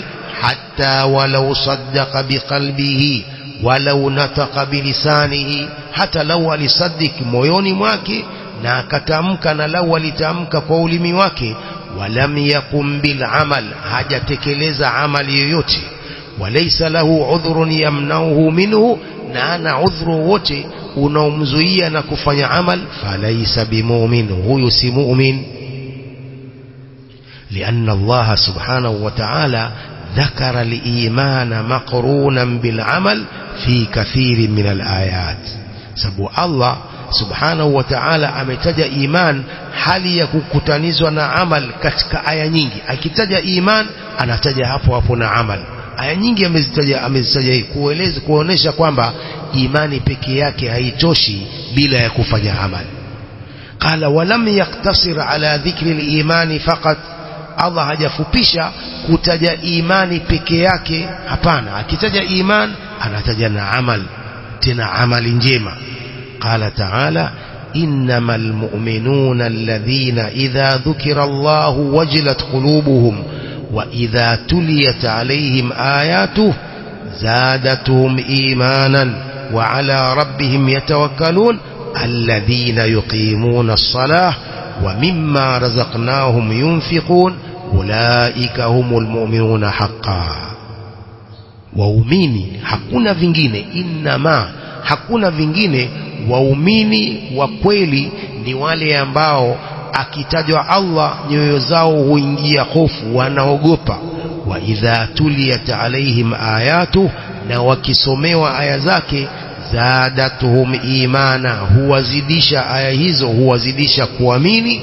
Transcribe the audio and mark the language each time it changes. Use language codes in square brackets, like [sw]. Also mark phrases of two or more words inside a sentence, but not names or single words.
[ar] حتى ولو صدق بقلبه ولو نطق بلسانه, [sw] hata lau alisadiki moyoni mwake na akatamka, na lau alitamka kwa ulimi wake. [ar] ولم يقم بالعمل, [sw] hajatekeleza amali yoyote. [ar] وليس له عذر يمنعه منه, [sw] na ana udhuru wote unaomzuia na kufanya amal. [ar] فليس بمؤمن, [sw] huyu si mu'min. [ar] لأن الله سبحانه وتعالى ذكر الإيمان مقرونا بالعمل في كثير من الآيات. [sw] sababu Allah [ar] سبحانه وتعالى [sw] ametaja iman hali ya kukutanizwa na amal katika aya nyingi. Akitaja iman anataja hapo na amal. Aya nyingi amezitaja hii kuonesha kwamba imani peke yake haitoshi bila ya kufanya amal. [ar] قال ولم يقتصر على ذكر الإيمان فقط, [sw] Allah hajafupisha kutaja imani peke yake, hapana. Akitaja iman anataja na amal, tena amali njema. [ar] قال تعالى إنما المؤمنون الذين إذا ذكر الله وجلت قلوبهم وإذا تليت عليهم آياته زادتهم إيمانا وعلى ربهم يتوكلون الذين يقيمون الصلاة ومما رزقناهم ينفقون أولئك هم المؤمنون حقا. [sw] Waumini hakuna vingine, innama hakuna vingine. Waumini wa kweli ni wale ambao akitajwa Allah nyoyo zao huingia hofu, wanaogopa. [ar] وإذا تليت عليهم آياته, [sw] na wakisomewa aya zake, [ar] زادتهم إيمانا, [sw] huwazidisha aya hizo, huwazidisha kuamini.